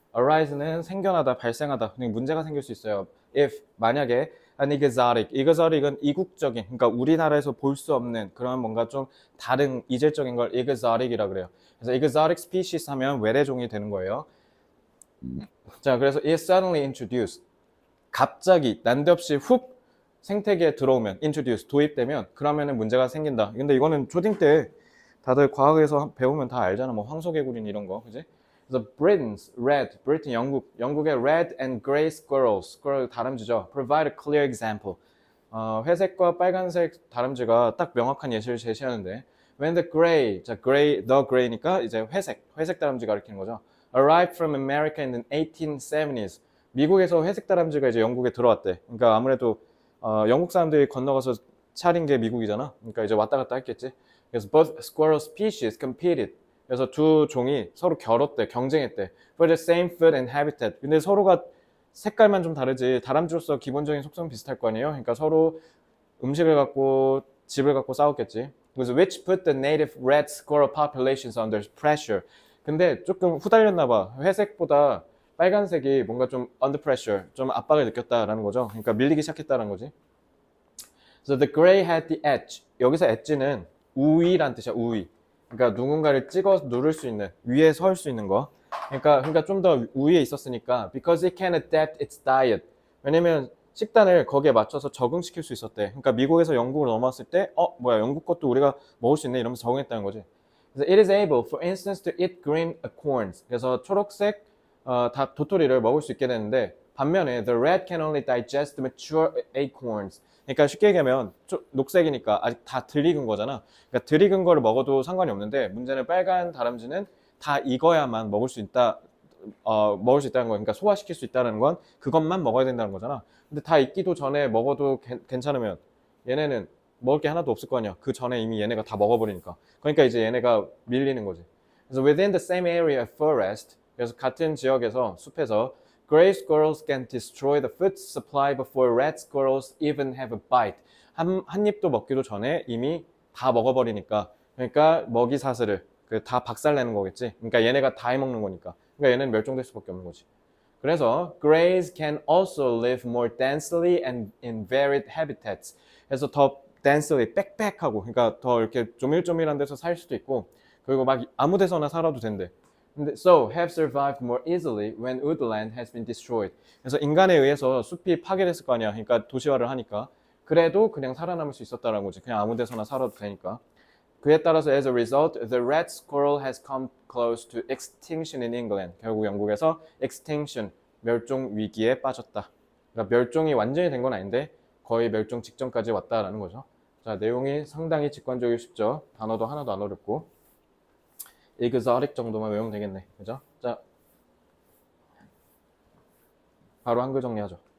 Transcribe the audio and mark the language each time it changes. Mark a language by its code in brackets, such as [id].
[ko] arise는 생겨나다, 발생하다. 문제가 생길 수 있어요. if, 만약에 an exotic은 이국적인, 그러니까 우리나라에서 볼 수 없는 그런 뭔가 좀 다른 이질적인 걸 exotic이라 그래요. 그래서 exotic species 하면 외래종이 되는 거예요. [en] 자, 그래서 is suddenly introduced. [ko] 갑자기 난데없이 훅 생태계에 들어오면 introduce, 도입되면 그러면은 문제가 생긴다. 근데 이거는 초딩 때 다들 과학에서 배우면 다 알잖아. 뭐 황소개구리 이런 거, 그지? [en] 그래서 Britain's red, Britain 영국의 red and gray squirrels, squirrel 다람쥐죠. Provide a clear example. [ko] 회색과 빨간색 다람쥐가 딱 명확한 예시를 제시하는데 [en] when the gray, [ko] 자 the gray니까 이제 회색 다람쥐가 가리키는 거죠. [en] Arrived from America in the 1870s. [ko] 미국에서 회색 다람쥐가 이제 영국에 들어왔대. 그러니까 아무래도 영국 사람들이 건너가서 차린 게 미국이잖아. 그러니까 이제 왔다 갔다 했겠지. [en] 그래서 both squirrel species competed. [ko] 그래서 두 종이 서로 겨뤘대, 경쟁했대. [en] For the same food and habitat. [ko] 근데 서로가 색깔만 좀 다르지 다람쥐로서 기본적인 속성은 비슷할 거 아니에요. 그러니까 서로 음식을 갖고 집을 갖고 싸웠겠지. [en] 그래서 which put the native red squirrel populations under pressure. [ko] 근데 조금 후달렸나 봐. 회색보다 빨간색이 뭔가 좀 under pressure, 좀 압박을 느꼈다라는 거죠. 그러니까 밀리기 시작했다는 거지. [en] So the gray had the edge. [ko] 여기서 edge는 우위란 뜻이야. 우위. 그러니까 누군가를 찍어 누를 수 있는, 위에 설 수 있는 거. 그러니까 좀 더 우위에 있었으니까 [en] because it can adapt its diet. [ko] 왜냐면 식단을 거기에 맞춰서 적응시킬 수 있었대. 그러니까 미국에서 영국으로 넘어왔을 때 뭐야 영국 것도 우리가 먹을 수 있네 이러면서 적응했다는 거지. [en] 그래서 it is able, for instance, to eat green acorns. [ko] 그래서 초록색 도토리를 먹을 수 있게 되는데 반면에 [en] the red can only digest the mature acorns. [ko] 그러니까 쉽게 얘기하면 녹색이니까 아직 다 덜 익은 거잖아. 그러니까 덜 익은 거를 먹어도 상관이 없는데 문제는 빨간 다람쥐는 다 익어야만 먹을 수 있다. 먹을 수 있다는 거. 그러니까 소화시킬 수 있다는 건 그것만 먹어야 된다는 거잖아. 근데 다 익기도 전에 먹어도 괜찮으면 얘네는 먹을 게 하나도 없을 거 아니야. 그 전에 이미 얘네가 다 먹어버리니까. 그러니까 이제 얘네가 밀리는 거지. [en] 그래서 within the same area of forest, [ko] 그래서 같은 지역에서 숲에서 [en] gray squirrels can destroy the food supply before red squirrels even have a bite. [ko] 한 입도 먹기도 전에 이미 다 먹어버리니까. 그러니까 먹이 사슬을 다 박살내는 거겠지. 그러니까 얘네가 다 해먹는 거니까. 그러니까 얘는 멸종될 수밖에 없는 거지. [en] 그래서 greys can also live more densely and in varied habitats. [ko] 그래서 더 densely, 빽빽하고, 그러니까 더 이렇게 조밀조밀한 데서 살 수도 있고, 그리고 막 아무 데서나 살아도 된대. [en] 근데 so have survived more easily when woodland has been destroyed. [ko] 그래서 인간에 의해서 숲이 파괴됐을 거 아니야. 그러니까 도시화를 하니까. 그래도 그냥 살아남을 수 있었다는 거지. 그냥 아무 데서나 살아도 되니까. 그에 따라서 [en] as a result, the red squirrel has come close to extinction in England. [ko] 결국 영국에서 extinction, 멸종 위기에 빠졌다. 그러니까 멸종이 완전히 된 건 아닌데 거의 멸종 직전까지 왔다라는 거죠. 자, 내용이 상당히 직관적이고 쉽죠. 단어도 하나도 안 어렵고 exotic 정도만 외우면 되겠네. 그죠? 자, 바로 한글 정리하죠.